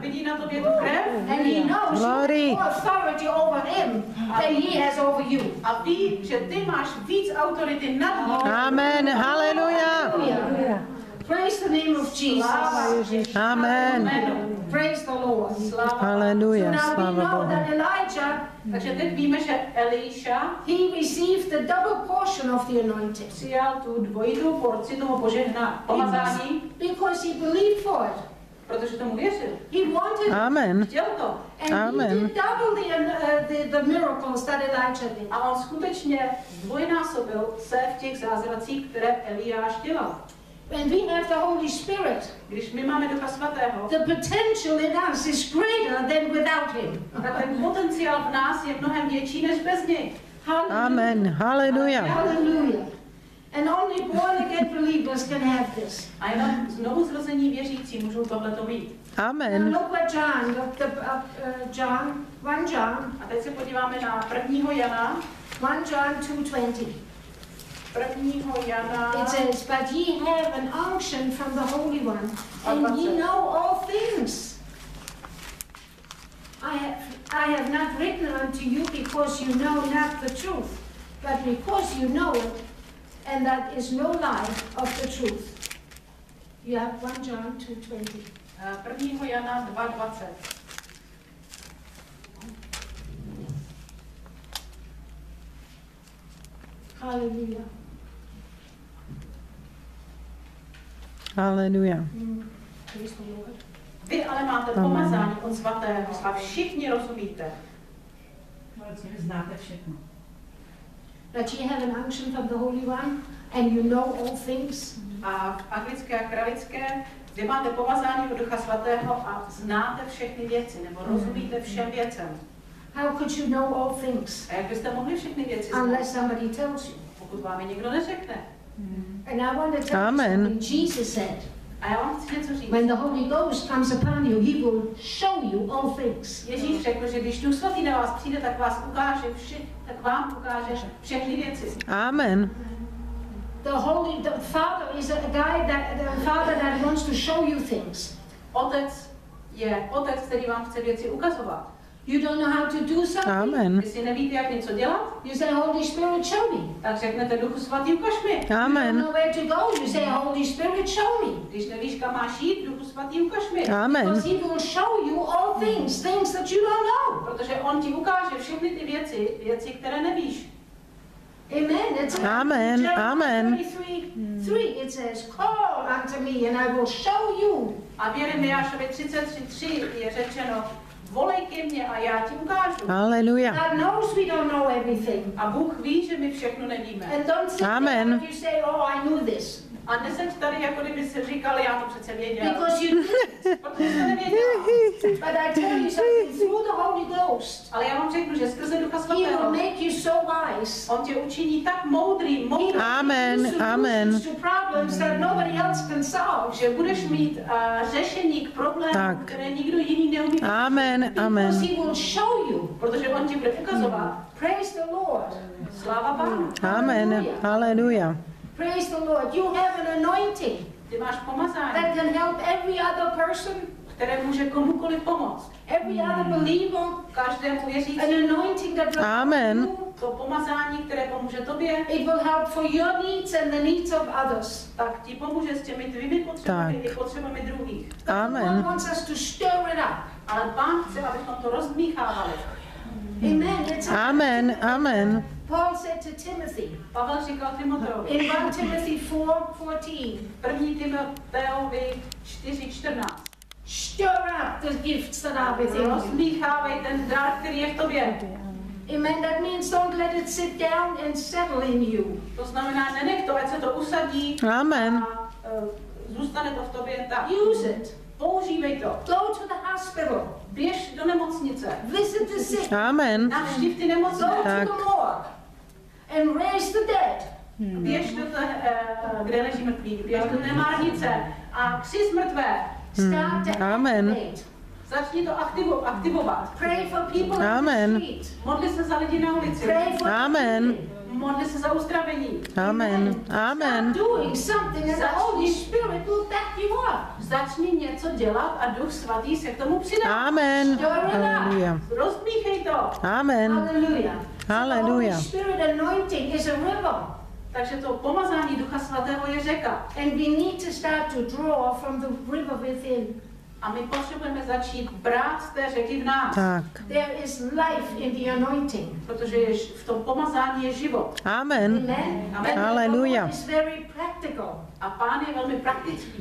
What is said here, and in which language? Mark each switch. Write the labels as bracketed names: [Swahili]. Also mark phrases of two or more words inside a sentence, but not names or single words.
[Czech] vidí na tobě tu krev [English] and he knows you Glory. have more authority over him than he has over you. [Czech] a ví, že ty máš víc autority nad ním. [English] Amen. Hallelujah. Hallelujah. Praise the name of Jesus. Amen. Praise the Lord. [Czech] Sláva. [English] So Hallelujah. now we [Czech] Slava [English] know [Czech] Bohu. [English] that Elijah, [Czech] Takže teď víme, že Eliša [English] he received the double portion of the anointing [Czech] přijal tu dvojitou porci toho pomazání, [English] because he believed for it. [Czech] Protože tomu věřil. [English] He wanted it. Amen. [Czech] Chtěl to. [English] And Amen. he did double the miracles that Elijah did. [Czech] A on skutečně zdvojnásobil se v těch zázracích, které Eliáš dělal. [English] And we have the Holy Spirit. [Czech] Když my máme Ducha Svatého, [English] The potential in us is greater than without him. [Czech] tak ten potenciál v nás je mnohem větší než bez něj. [English] Amen. Hallelujah. Hallelujah. And only born again believers can have this. [Czech] A jenom znovu zrození věřící můžou tohleto mít. [English] Now Amen. look what John, 1 John, [Czech] A teď se podíváme na 1. Jana. [English] 1 John 2:20. [Czech] 1. Jana. [English] It says, but ye have an unction from the Holy One, and ye know all things. I have not written unto you because you know not the truth, but because you know it, and that is no lie of the truth. You have 1 John 2:20. [Czech] 1. Jana 2:20. [English] Hallelujah. Hallelujah. Praise the Lord. [Czech] Vy ale máte pomazání od svatého a všichni rozumíte. Znáte všechno. [English] That ye have an unction from the Holy One, and you know all things. [Czech] A v anglické a kralické, vy máte pomazání od Ducha Svatého a znáte všechny věci, nebo rozumíte všem věcem. [English] How could you know all things [Czech] A jak byste mohli všechny věci znát, [English] unless somebody tells you? [Czech] pokud vám je někdo neřekne? [English] And I want to tell Amen. you something. Jesus said, [Czech] A já vám chci něco říct. [English] when the Holy Ghost comes upon you, he will show you all things. [Czech] Ježíš řekl, že když Duch Svatý na vás přijde, tak tak vám ukáže všechny věci. [English] Amen. The Father is a guy that wants to show you things. [Czech] Otec je otec, který vám chce věci ukazovat. [English] You don't know how to do something? Amen. [Czech] Vy si nevíte, jak něco dělat, [English] You say, Holy Spirit, show me. [Czech] tak řeknete Duchu Svatý, ukaž mi. [English] You don't Amen. know where to go? You say, Holy Spirit, show me. [Czech] Když nevíš, kam máš jít, Duchu Svatý, ukaž mi. [English] Amen. Because he will show you all things that you don't know. [Czech] Protože on ti ukáže všechny ty věci, které nevíš. [English] Amen. It's Amen. Jeremiah Amen. 33:3. It says, call unto me and I will show you. [Czech] A v Jeremiášovi 33:3 je řečeno, volej ke mně a já ti ukážu. [English] Hallelujah. God knows we don't know everything. [Czech] A Bůh ví, že my všechno nevíme. [English] And don't sit Amen. there and you say, oh, I knew this. [Czech] A neseď tady, jako kdyby si říkal, já to přece věděl. [English] Because you didn't. [Czech] Protože jsi to nevěděl. [English] But I tell you something, through the Holy Ghost, [Czech] Ale já vám řeknu, že skrze Ducha [English] he will [Czech] Svatého, [English] make you so wise. [Czech] on tě učiní tak moudrý, [English] Amen. Solutions Amen. to problems that nobody else can solve. [Czech] že budeš mít řešení k problémům, Tak. které nikdo jiný neumí. [English] Amen. Because Amen. he will show you. [Czech] Protože on ti bude ukazovat. [English] Praise the Lord. [Czech] Sláva Pánu. [English] Amen. Hallelujah. Praise the Lord. You have an anointing [Czech] Ty máš pomazání, [English] that can help every other person, [Czech] které může komukoliv pomoct. [English] every other believer. [Czech] Každému věřící. [English] An anointing that will Amen. help you. [Czech] To pomazání, které pomůže tobě, [English] It will help for your needs and the needs of others. [Czech] tak ti pomůže s těmi tvými potřebami Tak. i potřebami druhých. [English] But the Amen. Lord wants us to stir it up. [Czech] Ale Pán chce, abychom to rozdmíchávali. [English] Amen. It's Amen. Amen. Paul said to Timothy [Czech] Pavel říkal Timoteovi, [English] in 1 Timothy 4:14, [Czech] 1. Timoteovi 4:14. [English] stir up the gifts that are within you. [Czech] Rozdmíchávej ten dar, který je v tobě. [English] Amen. That means don't let it sit down and settle in you. [Czech] To znamená, nenech to, ať se to usadí [English] Amen. [Czech] a zůstane to v tobě tak. [English] Use it. [Czech] Používej to. [English] Go to the hospital. [Czech] Běž do nemocnice. [English] Visit the sick. Amen. [Czech] Navštiv ty [English] Go [Czech] nemocné. [English] to [Czech] Tak. [English] the morgue and raise the dead. [Czech] Běž do té, kde leží mrtví. Běž do nemárnice a kři mrtvé. [English] Start to Amen. activate. [Czech] Začni to aktivovat. [English] Pray for people on Amen. the street. [Czech] Modli se za lidi na ulici. [English] Pray for Amen. healing. [Czech] Modli se za uzdravení. [English] Amen. Amen. Start doing something and the Holy Spirit will back you up. [Czech] Začni něco dělat a Duch Svatý se k tomu přidá. [English] Amen. Hallelujah. [Czech] Rozmíchej to. [English] Amen. Hallelujah. Hallelujah. So the Holy Spirit anointing is a river. [Czech] Takže to pomazání Ducha Svatého je řeka. [English] And we need to start to draw from the river within. [Czech] A my potřebujeme začít brát z té řeky v nás. Tak. [English] There is life in the anointing. [Czech] Protože v tom pomazání je život. [English] Amen. Amen. Amen. And Hallelujah. the Lord is very practical. [Czech] A Pán je velmi praktický.